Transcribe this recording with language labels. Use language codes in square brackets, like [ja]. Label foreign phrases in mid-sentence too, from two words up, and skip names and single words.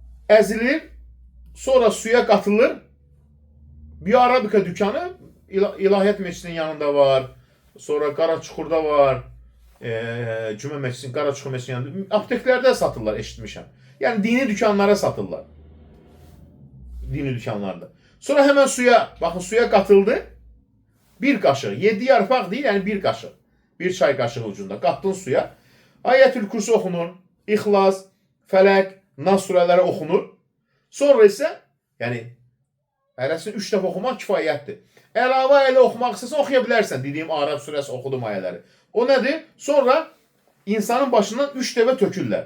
[az] əzilir, sonra suya qatılır. Bir Arabika dükkanı İlahiyyat Məscidinin yanında var. Sonra Qaraçuxurda var. Cümə Məscidinin, Qaraçuxur Məscidinin yanında. Apteklərdə satırlar, eşitmişəm. Yəni dini dükkanlara satırlar. Dini dükkanlarda. [tr] Sonra hemen suya, bakın suya katıldı. Bir kaşık. 7 yarpaq değil, yani bir kaşık. Bir çay kaşığı ucunda. [az] Qattın suya. Ayetül Kürsi oxunur. İxlas, Fələk, Nas surələri oxunur. Sonra isə, yəni hərəsini 3 dəfə oxumaq kifayətdir. Əlavə ilə oxumaq istəsən oxuya bilərsən. Dediyim Arab surəsi oxudum ayələri. O nədir? Sonra insanın başından 3 dəfə tökürlər.